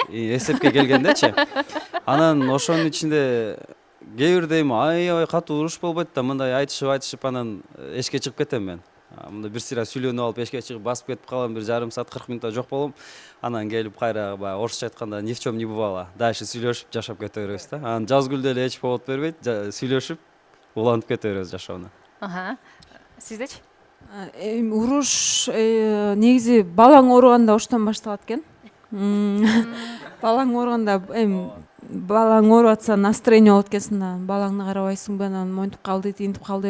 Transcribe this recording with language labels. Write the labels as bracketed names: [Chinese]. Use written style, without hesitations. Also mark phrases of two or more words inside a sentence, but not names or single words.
[Kyrgyz] эсепке келгендечи. Анан ошонун ичинде кээ бирде аябай катуу уруш болбойт да, мындай айтышып анан эшикке чыгып кетем мен. Мында бир сыйра сүйлөнүп алып эшикке чыгып басып кетип калам, бир жарым саат 40 минутта жок болом. Анан келип кайра орусча айтканда [Russian] ни в чем не бывало. [Kyrgyz] Дальше сүйлөшүп жашап кете беребиз да. Анан Жазгүл деле эч повод бербейт, сүйлөшүп улантып кете беребиз жашоону. Сиздечи? Уруш негизи балаң ооруганда оштон башталат экен. Балаң ооруганда балаң ооруп атса настроение болот экенсиң да, балаңды карабайсыңбы, анан монтип калды, тигинтип калды.